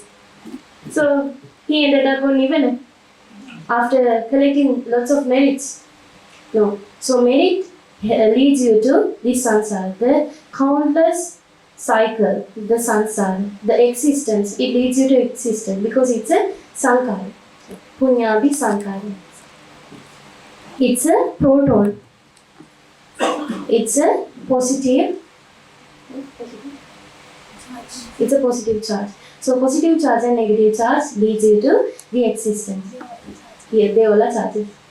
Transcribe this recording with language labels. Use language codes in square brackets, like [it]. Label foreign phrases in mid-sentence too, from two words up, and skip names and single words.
[en] So he ended up on Nirvana after collecting lots of merits. No. So merit leads you to the samsara, the countless cycle, the samsara, the existence. It leads you to existence because it's a sankara. [pi] Punyabhi sankara. [en] It's a proton. It's a positive. It's a positive charge. So positive charge and negative charge leads you to the existence. Here they all are charges.